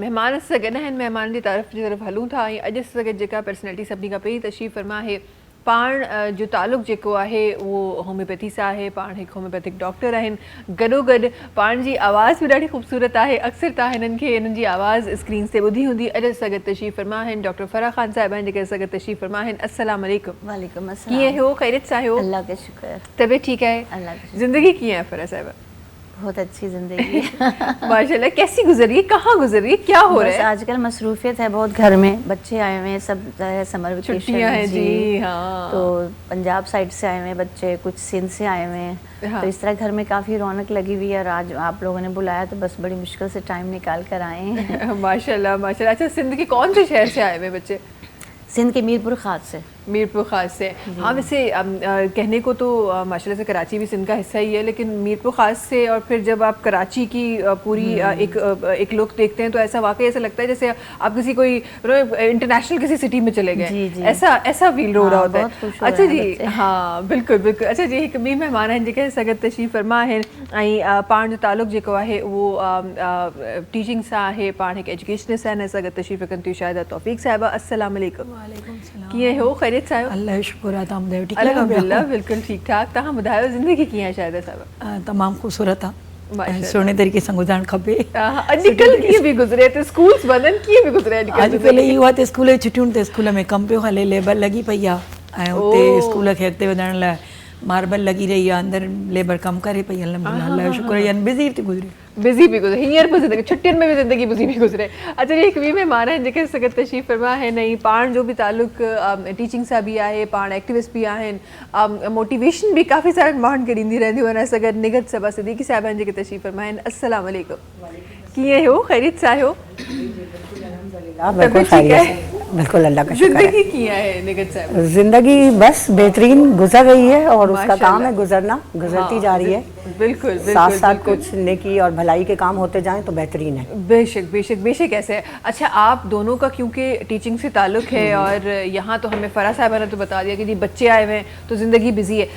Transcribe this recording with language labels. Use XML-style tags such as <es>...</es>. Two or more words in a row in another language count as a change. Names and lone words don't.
<sd>महिमान सां गॾु आहिनि, महिमान जी तरफ़ हलूं था ऐं अॼु सां गॾु जेका पर्सनैलिटी सभिनी खां पहिरीं तशरीफ़ फरमा आहे, पाण जो तालुक़ु जेको आहे उहो होम्योपैथी सां आहे। पाण हिकु होम्योपैथिक डॉक्टर आहिनि, गॾोगॾु पाण जी आवाज़ बि ॾाढी ख़ूबसूरत आहे। अक्सर तव्हां हिननि जी आवाज़ स्क्रीन ते ॿुधी हूंदी। अॼु सां गॾु तशरीफ़ फरमा आहिनि डॉक्टर फराह ख़ान साहिबा आहिनि, जेके असां गॾु तशरीफ़ फरमा आहिनि।</sd> <ar>السلام عليكم. عليكم السلام.</ar> <sd>कीअं हो? ख़ैरियत सां हो?</sd> <ur>اللہ کا شکر. طبیعت ٹھیک ہے? اللہ کا شکر.</ur> <sd>ज़िंदगी कीअं है फराह साहिबा?</sd> <ur>بہت اچھی زندگی ماشاءاللہ. کیسی گزر رہی ہے، کہاں گزر رہی ہے، کیا ہو رہا ہے? آجکل مصروفیت ہے بہت، گھر میں بچے آئے ہوئے ہیں، سب</ur> <en>summer vacation</en> <ur>چھٹیاں ہیں جی۔ ہاں, تو پنجاب سائیڈ سے آئے ہوئے ہیں بچے، کچھ سندھ سے آئے ہوئے ہیں. ہاں. تو اس طرح گھر میں کافی رونق لگی ہوئی ہے اور آج آپ لوگوں نے بلایا تو بس بڑی مشکل سے ٹائم نکال کر آئے ہیں. ماشاءاللہ ماشاءاللہ. اچھا، سندھ کے کون سے شہر سے آئے ہوئے بچے? سندھ کے میرپور خاص سے. میرپور خاص سے. ہاں ویسے کہنے کو تو ماشاءاللہ سے کراچی بھی سندھ کا حصہ ہی ہے, لیکن میرپور خاص سے اور پھر جب آپ کراچی کی پوری ایک لک دیکھتے ہیں تو ایسا واقعی ایسا لگتا ہے جیسے آپ کسی کوئی انٹرنیشنل کسی سٹی میں چلے گئے, ایسا فیل ہو رہا ہوتا ہے. اچھا جی ہاں بالکل بالکل. اچھا جی ایک بھی مہمان ہیں جی سگت تشریف فرما ہے</ur> <sd>ऐं पाण जो तालुक़ जेको आहे उहो टीचिंग सां आहे, पाण हिकु एजुकेशनिस्ट आहिनि. असां गॾु तशरीफ़ रखनि थियूं शाहिदा तौफ़ीक़ साहिबा.</sd> <ar>السلام عليكم.</ar> <sd>कीअं हो, ख़ैरियत सां आहियो? अल्लाह जो शुक्र आहे. तव्हां ॿुधायो ठीकु? अल्हम्दुलिल्लाह बिल्कुलु ठीकु ठाक. तव्हां ॿुधायो ज़िंदगी कीअं आहे शाहिदा साहिबा? तमामु ख़ूबसूरत आहे, सुहिणे तरीक़े सां गुज़ारणु खपे. अॼुकल्ह कीअं बि गुज़रे त स्कूल्स बंदि आहिनि, कीअं बि गुज़रे अॼुकल्ह इहो आहे त स्कूल जी छुटियूं त स्कूल में कमु पियो हले, लेबर लॻी पई आहे ऐं उते स्कूल खे अॻिते वधाइण लाइ मार्बल लॻी रही आहे, अंदरि लेबर कमु करे पई. अल्लाह जो शुक्र आहे बिज़ी थी गुज़रे. बिज़ी भी गुज़रे, हींअर भी ज़िंदगी छुट्टियुनि में भी ज़िंदगी बिज़ी भी गुज़रे. अच्छा जी हिकु ॿी महिमान आहिनि जेके सगत तशरीफ़ फरमा आहिनि, ऐं पाण जो बि तालुक़ टीचिंग सां बि आहे, पाण एक्टिविस्ट बि आहिनि, मोटिवेशन भी काफ़ी सारनि माण्हुनि खे ॾींदी रहंदियूं आहिनि. असां गॾु निगत सबा सिद्दीकी साहिब आहिनि जेके तशरीफ़ फरमा आहिनि.</sd> <ar>السلام عليكم.</ar> <sd>कीअं हो, ख़ैरियत सां आहियो?</sd> <ur>بالکل اللہ کا شکر ہے.</ur> <sd>जिंदगी कीअं आहे निगत साहिब?</sd> <ur>زندگی بس بہترین گزر رہی ہے اور اس کا کام ہے گزرنا، گزرتی جا رہی ہے. بالکل ساتھ ساتھ کچھ نیکی اور بھلائی کے کام ہوتے جائیں تو بہترین ہے. بیشک بیشک بیشک۔ ایسے ہے. اچھا آپ دونوں کا کیونکہ ٹیچنگ سے تعلق ہے اور یہاں تو ہمیں فرح صاحبہ نے تو بتا دیا کہ جی بچے آئے ہوئے ہیں تو زندگی بزی ہے.</ur>